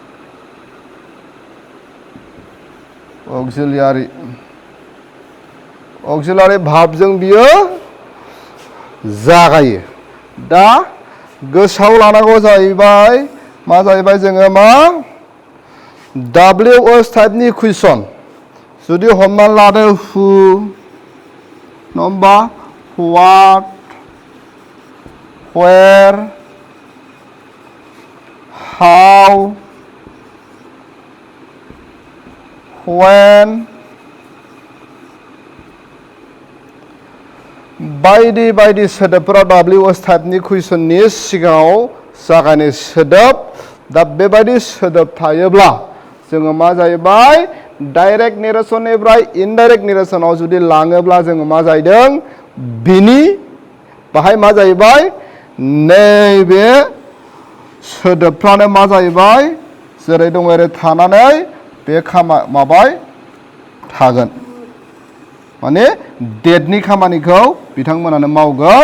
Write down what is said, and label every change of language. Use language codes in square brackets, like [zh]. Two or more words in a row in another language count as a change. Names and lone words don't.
[brx] अक्सिलारि भार्बजों बियो जागायो। दा गोसोआव लानांगौ जाहैबाय मा जाहैबाय जोङो मा WH टाइपनि कुइसन जुदि हमना लादो हु नङा होमबा [en] what where how when [brx] बायदि बायदि सोदोबफोरा WH टाइपनि कुइसननि सिगाङाव जागायनाय सोदोब। दा बेबायदि सोदोब थायोब्ला जोङो मा जाहैबाय डाइरेक्ट नेरेसननिफ्राय इनडाइरेक्ट नेरेसनाव जुदि लाङोब्ला जोङो मा जाहैदों बिनि बाहाय मा जाहैबाय नैबे सोदोबफ्रानो मा जाहैबाय जेरै दङ ओरै थानानै बे माबाय थागोन माने डेटनि खामानिखौ बिथांमोनानो मावगोन।